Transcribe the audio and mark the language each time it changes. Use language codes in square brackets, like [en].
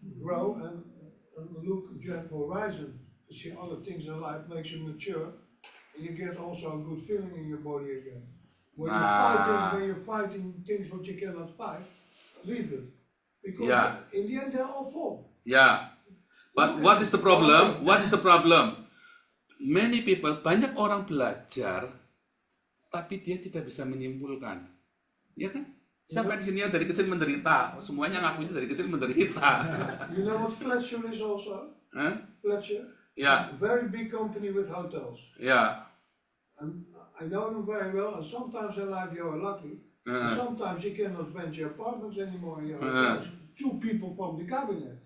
[en] grow and look, you have horizon to see other things in life, makes you mature, and you get also a good feeling in your body again. When you're fighting things what you cannot fight, leave it. Because Yeah. in the end they're all fall. Ya, but what is the problem? What is the problem? Many people, [id] banyak orang belajar, tapi dia tidak bisa menyimpulkan, ya kan? Siapa di sini yang dari kecil menderita? Semuanya ngakunya dari kecil menderita. [en] You know what Fletcher is also? Huh? Fletcher? Yeah. It's a very big company with hotels. Ya, And I know them very well, and sometimes in life you are lucky, and sometimes you cannot rent your apartments anymore in your hotels. 2 people from the cabinet,